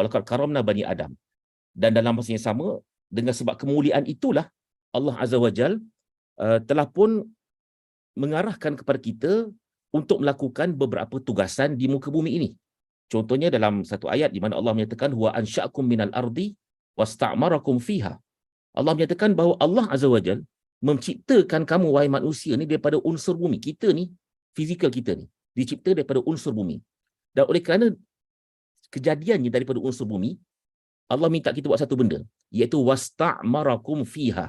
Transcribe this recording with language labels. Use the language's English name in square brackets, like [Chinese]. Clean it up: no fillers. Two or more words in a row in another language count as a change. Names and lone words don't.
[Arabic] ولقد كرمنا بني آدم. [Malay] Dan dalam masa yang sama, dengan sebab kemuliaan itulah Allah [Arabic] عز وجل [Malay] telah pun mengarahkan kepada kita untuk melakukan beberapa tugasan di muka bumi ini. Contohnya dalam satu ayat di mana Allah menyatakan [Arabic] هو أنشأكم من الأرض واستعمركم فيها. [Malay] Allah menyatakan bahawa Allah [Arabic] عز وجل [Malay] menciptakan kamu wahai manusia ni daripada unsur bumi. Kita ni, fizikal kita ni, dicipta daripada unsur bumi. Dan oleh kerana kejadiannya daripada unsur bumi, Allah minta kita buat satu benda, iaitu [Arabic] واستعمركم فيها.